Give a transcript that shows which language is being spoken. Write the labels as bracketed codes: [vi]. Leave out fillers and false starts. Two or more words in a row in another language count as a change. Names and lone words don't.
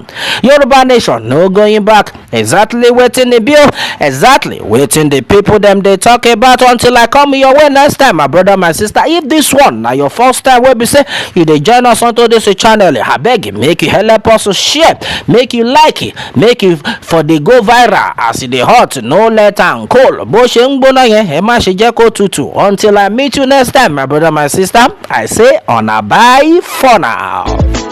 [pcm] Yoruba nation no going back. Exactly wetin e be, exactly wetin the people dem dey talk about. Until I come your way next time, my brother, my sister, if this one na your first time wey be say you dey join us onto this channel, abeg make you help us share, make you like it, make you for dey go viral as e dey hot, no let am cold. [yo] Bó ṣe ń gbóná yẹn ẹ má ṣe jẹ́ kó tutù. [pcm] Until I meet you next time, my brother, my sister, I say una bye for now.